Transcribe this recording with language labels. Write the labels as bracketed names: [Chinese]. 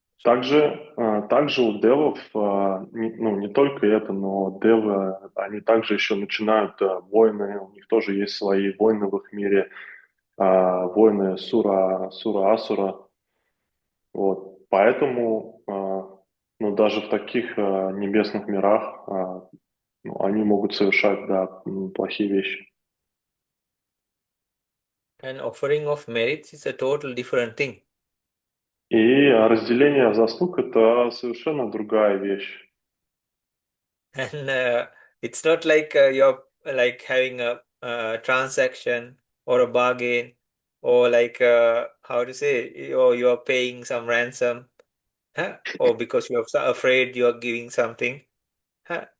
[Russian] также у девов, не только это, но девы, они также еще начинают войны, у них тоже есть свои войны в их мире, войны Сура-Асура. Вот. Поэтому, ну, даже в таких небесных мирах, ну, они могут совершать, да, плохие вещи. [English] an offering of merits is a total different thing. [Russian] И разделение заслуг– это совершенно другая вещь. [English] And it's not like you're like having a transaction or a bargain, or like how to say, or you're paying some ransom, or because you're afraid you're giving something, huh?